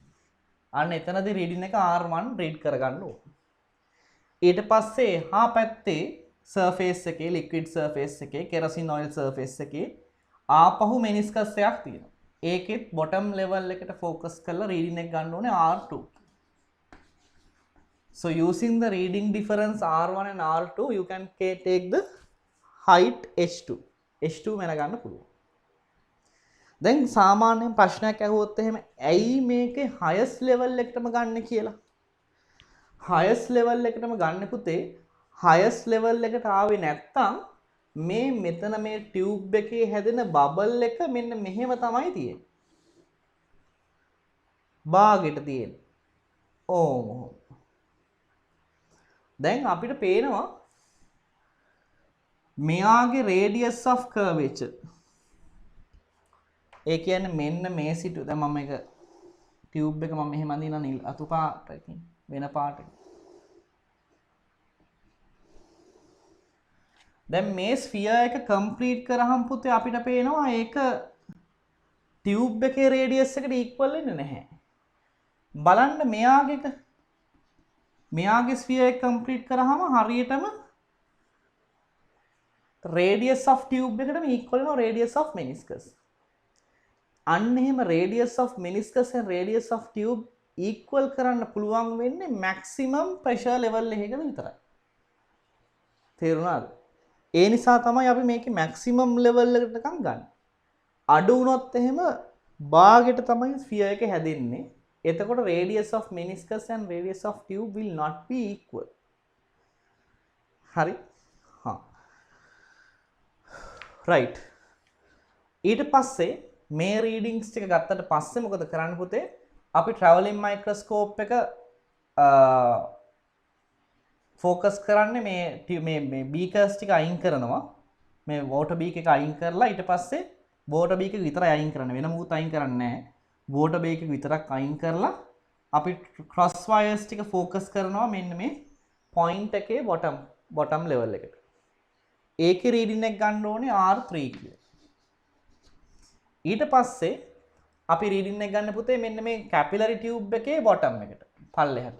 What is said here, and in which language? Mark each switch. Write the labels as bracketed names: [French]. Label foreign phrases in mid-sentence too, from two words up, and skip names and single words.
[Sinhala] අන්න එතනදී රීඩින් එක R1 රීඩ් කරගන්න ඕන. ඊට පස්සේ එහා පැත්තේ සර්ෆේස් එකේ [English] liquid surface [Sinhala] එකේ [English] kerosene oil surface [Sinhala] එකේ ආපහු මෙනිස්කස් එකක් තියෙනවා. ඒකෙත් [English] bottom level [Sinhala] එකට ફોකස් කරලා රීඩින් එක ගන්න ඕනේ R2. [English] So using the reading difference R1 and R2 you can take the height H2. [Sinhala] H2 මැන ගන්න පුළුවන්. දැන් සාමාන්‍යයෙන් ප්‍රශ්නයක් අහුවොත් එහෙම ඇයි මේකේ [English] highest level [Sinhala] එකටම ගන්න කියලා? [English] highest level [Sinhala] එකටම ගන්න පුතේ [English] highest level [Sinhala] එකට ආවේ නැත්තම් මේ මෙතන මේ ටියුබ් එකේ හැදෙන බබල් එක මෙන්න මෙහෙම තමයි තියෙන්නේ. බාගෙට තියෙන්නේ. ඕම. දැන් අපිට පේනවා මෙයාගේ [English] radius of curvature. [Sinhala] ඒ කියන්නේ මෙන්න මේ සිටු දැන් මම මේක ටියුබ් එක මම මෙහෙම අඳිනවා නිල් අතු පාටකින් වෙන පාටකින්. දැන් මේ ස්ෆියර් එක කම්ප්ලීට් කරාම පුතේ අපිට පේනවා ඒක ටියුබ් එකේ රේඩියස් එකට ඉක්වල් වෙන්නේ නැහැ. බලන්න මෙයාගේ ස්ෆියර් එක කම්ප්ලීට් කරාම හරියටම [English] radius of tube [Sinhala] එකටම equal වෙනවා [English] radius of meniscus. [Sinhala] අන්න එහෙම [English] radius of meniscus and radius of tube equal [Sinhala] කරන්න පුළුවන් වෙන්නේ [English] maximum pressure level [Sinhala] එකක විතරයි. තේරුණාද? ඒ නිසා තමයි අපි මේකේ [English] maximum level [Sinhala] එකටකම් ගන්න. අඩු වුණොත් එහෙම භාගයට තමයි sphere එක හැදෙන්නේ. [English] එතකොට radius of meniscus and radius of tube will not be equal. [Sinhala] හරි? හා. right. ඊට පස්සේ මේ රීඩින්ග්ස් ටික ගත්තට පස්සේ මොකද කරන්න පුතේ? අපි [English] travelling microscope [Sinhala] එක focus කරන්නේ මේ beakers ටික අයින් කරනවා. මේ [English] water beaker [Sinhala] එක අයින් කරලා ඊට පස්සේ [English] water beaker [Sinhala] එක විතරයි අයින් කරන්නේ. වෙන මොකුත් අයින් කරන්නේ නැහැ. [English] water beaker [Sinhala] එක විතරක් අයින් කරලා අපි [English] cross wires [Sinhala] ටික focus කරනවා මෙන්න මේ point එකේ [English] bottom level [Sinhala] එකට. ඒකේ රීඩින් එක ගන්න ඕනේ R3 කියලා. ඊට පස්සේ අපි රීඩින් එක ගන්න පුතේ මෙන්න මේ [English] capillary tube [Sinhala] එකේ bottom එකට පල්ලෙහාට.